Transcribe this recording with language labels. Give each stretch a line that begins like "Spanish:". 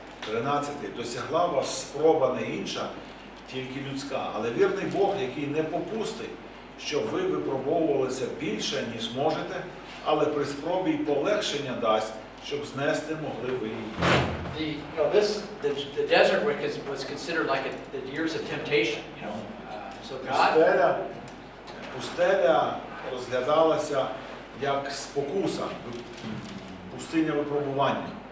Ukrainian: 13. Досягла вас спроба не інша, тільки людська. Але вірний Бог, який не попустить, щоб ви випробовувалися більше, ніж можете, але при спробі й полегшення дасть, щоб знести могли ви її.
English: The desert was considered like the years of temptation, you know. So God,
Ukrainian: Пустеля розглядалася як спокуса, пустиня випробування.